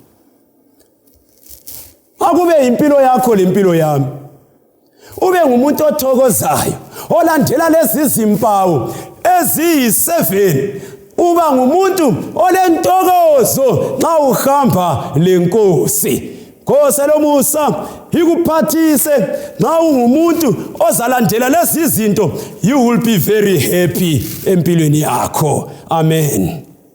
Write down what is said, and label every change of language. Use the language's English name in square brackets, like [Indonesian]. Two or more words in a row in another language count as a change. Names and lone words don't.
[North Ndebele] Akube impilo yakho lempilo yami, ube ngumuntu othokozayo, olandela lezi zimpawu eziyi7. Uba ngumuntu olentokozo nxa uhamba lenkosi. Nkosi lomusa ikuphathise nxa ungumuntu ozalandela lezi zinto, [English] you will be very happy [North Ndebele] empilweni yakho. [English] Amen.